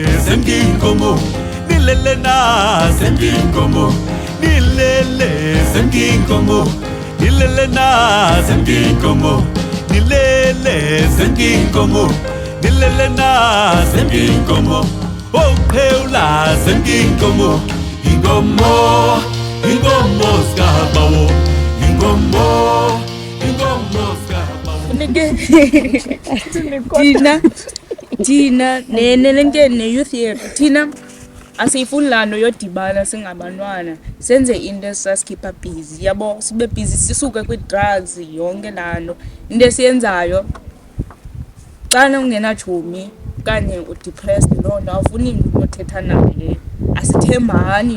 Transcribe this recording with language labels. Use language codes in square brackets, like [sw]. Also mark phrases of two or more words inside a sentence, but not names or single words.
[xh] zemginkomo nilele na zemginkomo nilele zemginkomo nilele na zemginkomo nilele zemginkomo nilele na zemginkomo ophela zemginkomo ingomo ingomo skabawo ingomo Tina ne youth yethu Tina asifuni lando yodibana singabantwana senze into sasikhipha busy yabo sibe busy sisuke kwi-drugs yonke lando into esiyenzayo xana ungena chomi kanye udepressed lonto awufuni umuntu othetha naye asithembani